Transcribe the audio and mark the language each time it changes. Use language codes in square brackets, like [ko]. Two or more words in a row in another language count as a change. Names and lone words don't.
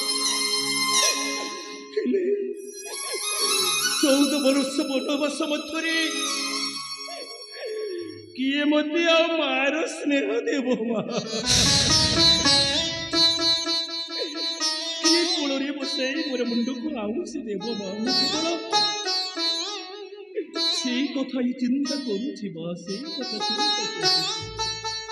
[or] ହେଲେ 14 ବର୍ଷ ବନବାସ ମଧ୍ୟରେ କିଏ ମୋତେ ଆଉ ମାର ସ୍ନେହ ଦେବ ମା କିଏ କୋଳରେ ବସାଇ ମୋର ମୁଣ୍ଡକୁ ଆଉସି ଦେବ ମା ମୁଁ କେବଳ [bn] সেই কথাই চিন্তা করছি মা, সেই কথা চিন্তা করছি।